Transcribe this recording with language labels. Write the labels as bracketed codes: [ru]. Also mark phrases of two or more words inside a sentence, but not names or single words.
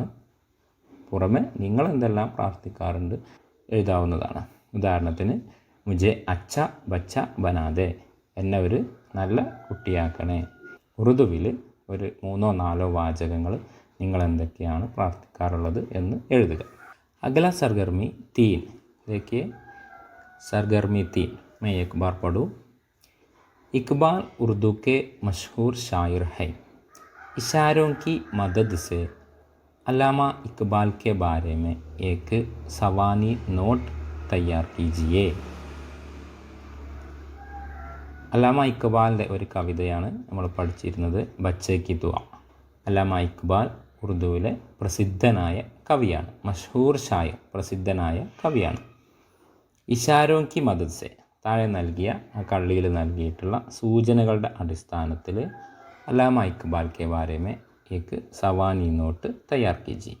[ml] പുറമെ നിങ്ങൾ എന്തെല്ലാം പ്രാർത്ഥിക്കാറുണ്ട് എഴുതാവുന്നതാണ്. ഉദാഹരണത്തിന് [ur] مجھے اچھا بچہ بنا دے, [ml] എന്നെ ഒരു നല്ല കുട്ടിയാക്കണേ. ഉറുദുവിൽ ഒരു 3-4 വാചകങ്ങൾ നിങ്ങൾ എന്തൊക്കെയാണ് പ്രാർത്ഥിക്കാറുള്ളത് എന്ന് എഴുതുക. [ur] اگلی سرگرمی 3 देखिए. سرگرمی 3 میں ایک بار پڑھوں. اقبال اردو کے مشہور شاعر ہے. اشاروں کی مدد سے علامہ اقبال کے بارے میں ایک سوانحی نوٹ تیار کیجیے. [ml] അല്ലാമ ഇക്ബാലിൻ്റെ ഒരു കവിതയാണ് നമ്മൾ പഠിച്ചിരുന്നത്, [ur] بچے کی دعا. [ml] അല്ലാമ ഇക്ബാൽ ഉറുദുവിലെ പ്രസിദ്ധനായ കവിയാണ്. [ur] مشہور شاعر, [ml] പ്രസിദ്ധനായ കവിയാണ്. [ur] اشاروں کی مدد سے, [ml] താഴെ നൽകിയ ആ കള്ളിയിൽ നൽകിയിട്ടുള്ള സൂചനകളുടെ അടിസ്ഥാനത്തിൽ [ur] علامہ اقبال کے بارے میں ایک سوانحی نوٹ تیار کیجیے.